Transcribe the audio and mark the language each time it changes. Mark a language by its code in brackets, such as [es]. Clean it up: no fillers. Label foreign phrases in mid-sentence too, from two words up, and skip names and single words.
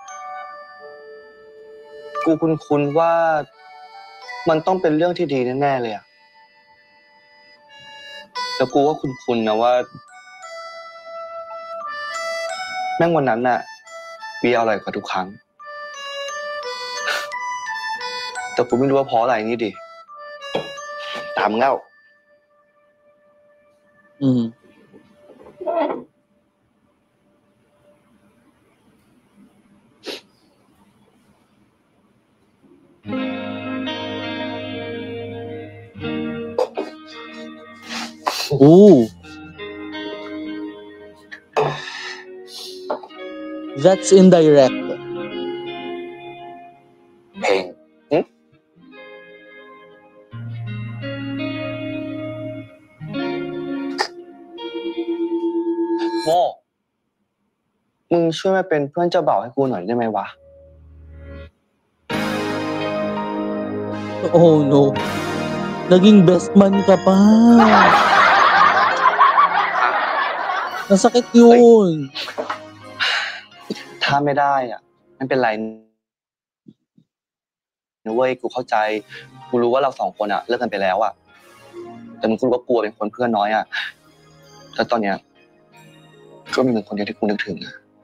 [th] กูคุ้นๆว่ามันต้องเป็นเรื่องที่ดีแน่ๆเลยอ่ะแล้วกูก็คุ้นๆนะว่าแม่งวันนั้นน่ะเบียร์อร่อยกว่าทุกครั้ง แต่กูไม่รู้ว่าเพราะอะไรนี่ดิตามเง่า Mhm. Ooh. [en] That's indirect. [th] เพลง โม่มึงช่วยมาเป็นเพื่อนเจ้าบ่าวให้กูหน่อยได้ไหมวะ [en] Oh no. [tl] Naging [en] best man [tl] ka pa. Masakit yun. [th] ถ้าไม่ได้อ่ะไม่เป็นไรนะเว้ยกูเข้าใจกูรู้ว่าเราสองคนอ่ะเลิกกันไปแล้วอ่ะแต่มึงก็รู้ว่ากลัวเป็นคนเพื่อนน้อยอ่ะแล้วตอนเนี้ยก็มีมึงคนเดียวที่กูนึกถึงอ่ะ